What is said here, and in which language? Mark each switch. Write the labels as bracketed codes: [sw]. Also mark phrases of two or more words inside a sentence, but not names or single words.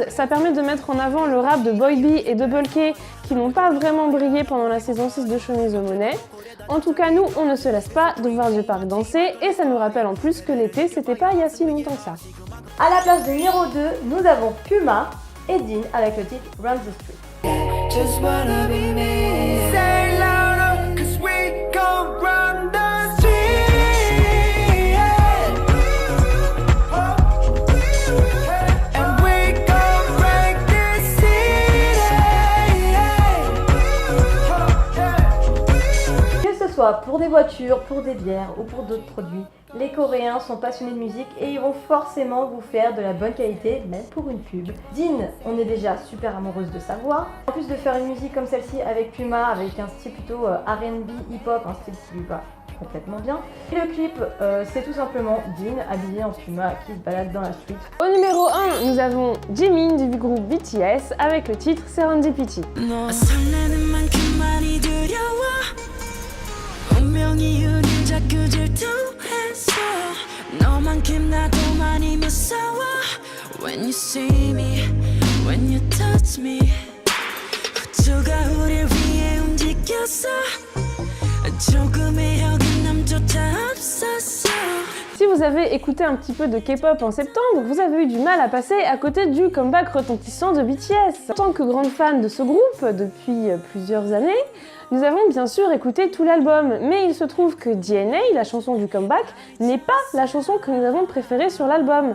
[fr] Ça permet de mettre en avant le rap de Boy B et Double K qui n'ont pas vraiment brillé pendant la saison 6 de Show Me the Money. En tout cas, nous, on ne se lasse pas de voir J-Park danser et ça nous rappelle en plus que l'été, c'était pas il y a si longtemps que ça. À la place de numéro 2, nous avons Puma et Dean avec le titre Run the Street. [en] Just wanna be me. Say louder, 'cause we gon' run the street. And we gon' break this city. [fr] Que ce soit pour des voitures, pour des bières ou pour d'autres produits, les Coréens sont passionnés de musique et ils vont forcément vous faire de la bonne qualité, même pour une pub. Dean, on est déjà super amoureuse de sa voix. En plus de faire une musique comme celle-ci avec Puma, avec un style plutôt R&B, hip-hop, un style qui lui va complètement bien. Et le clip, c'est tout simplement Dean habillé en Puma qui se balade dans la street. Au numéro 1, nous avons Jimin du groupe BTS avec le titre Serendipity. [ko] 설레는 만큼 많이 두려워 운명이 우릴 자꾸 질투했어 너만큼 나도 많이 무서워 [en] When you see me, when you touch me [ko] 우주가 우릴 위해 움직였어 조금의 어긋남조차 없었어. [fr] Si vous avez écouté un petit peu de K-pop en septembre, vous avez eu du mal à passer à côté du comeback retentissant de BTS. En tant que grande fan de ce groupe depuis plusieurs années, nous avons bien sûr écouté tout l'album, mais il se trouve que DNA, la chanson du comeback, n'est pas la chanson que nous avons préférée sur l'album.